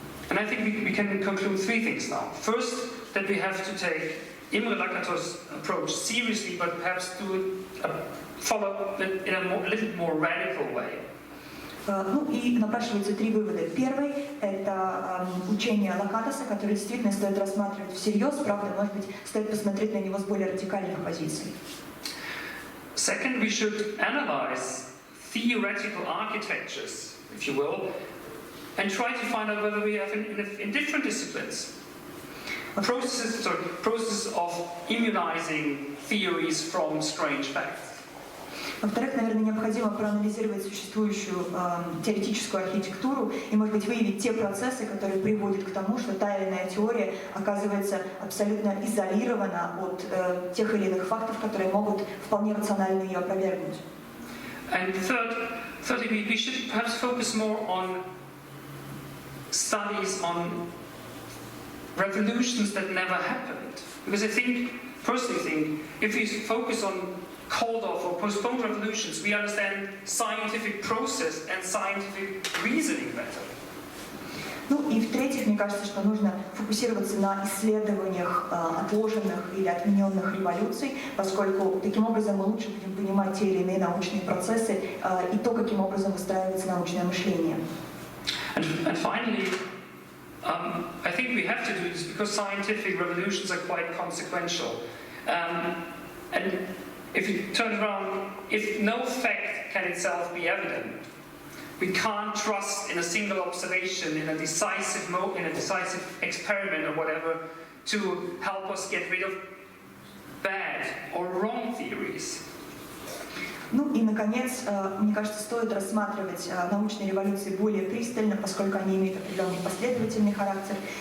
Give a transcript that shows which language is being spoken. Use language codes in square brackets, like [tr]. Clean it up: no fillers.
[en] And I think we can conclude three things now. First, that we have to take Imre Lakatos' approach seriously, but perhaps follow it in a little more radical way. [ru] Ну и напрашиваются три вывода. Первый – это учение Лакатоса, которое действительно стоит рассматривать всерьез, правда, может быть, стоит посмотреть на него с более радикальных позиций. [en] Second, we should analyze theoretical architectures, if you will, and try to find out whether we have in different disciplines processes of immunizing theories from strange facts. [ru] Во-вторых, наверное, необходимо проанализировать существующую теоретическую архитектуру и, может быть, выявить те процессы, которые приводят к тому, что та или иная теория оказывается абсолютно изолирована от тех или иных фактов, которые могут вполне рационально ее опровергнуть. [en] And thirdly, we should perhaps focus more on studies on revolutions that never happened. Because I personally think, if we focus on called off or postponed revolutions, we understand scientific process and scientific reasoning better. [ru] Ну и в-третьих, мне кажется, что нужно фокусироваться на исследованиях отложенных или отмененных революций, поскольку таким образом мы лучше будем понимать те или иные научные процессы и то, каким образом выстраивается научное мышление. [en] And finally, I think we have to do this because scientific revolutions are quite consequential. And if you turn around, if no fact can itself be evident, we can't trust in a single observation, in a decisive experiment or whatever, to help us get rid of bad or wrong theories. [ru] Ну и, наконец, мне кажется, стоит рассматривать научные революции более пристально, поскольку они имеют определенный последовательный характер.